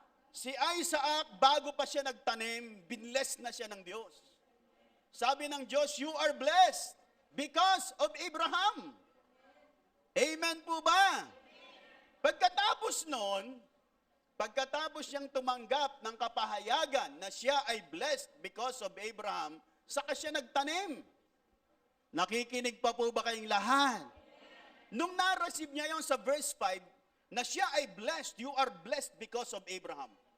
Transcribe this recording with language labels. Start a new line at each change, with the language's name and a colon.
Filipino: Si Isaac, bago pa siya nagtanim, binless na siya ng Diyos. Sabi ng Diyos,
English: you are blessed because of Abraham.
Filipino: Amen po ba? Pagkatapos nun, pagkatapos siyang tumanggap ng kapahayagan na siya ay
English: blessed because of Abraham,
Filipino: saka siya nagtanim. Nakikinig pa po ba kayong lahat? Nung na-receive niya yung sa verse 5, na siya ay blessed,
English: you are blessed because of Abraham.